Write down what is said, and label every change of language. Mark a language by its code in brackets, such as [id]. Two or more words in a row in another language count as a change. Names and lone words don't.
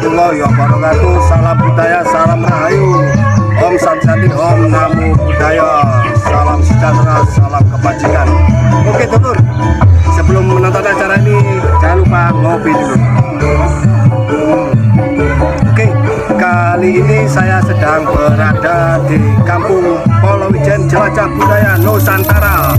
[ar] ورحمة الله وبركاته. [id] Salam budaya, salam rahayu. [sa] Om Santi, Om Namo Buddhaya. [id] Salam sejahtera, salam kebajikan. Oke dulur, sebelum menonton acara ini jangan lupa ngopi dulu. Oke, kali ini saya sedang berada di Kampung Polowijen, Jelajah Budaya Nusantara.